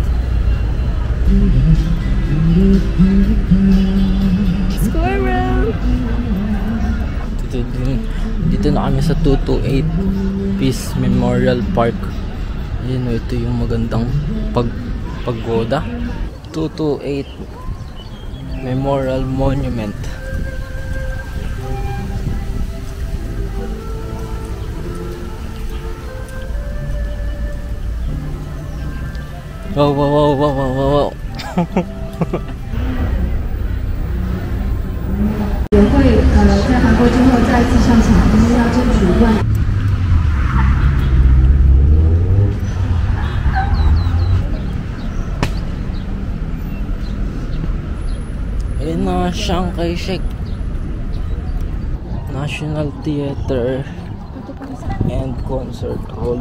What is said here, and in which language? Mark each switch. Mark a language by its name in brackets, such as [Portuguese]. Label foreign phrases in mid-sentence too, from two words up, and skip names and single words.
[Filipino] Squirrel! Dito na kami sa 228 Peace Memorial Park. Ayun, ito yung magandang pagoda. 228 Memorial Monument. Wow. [Chinese] 也会在韩国之后再次上场，因为要争取冠。 [Filipino] Ayun na, Chiang Kai-shek National Theater and Concert Hall.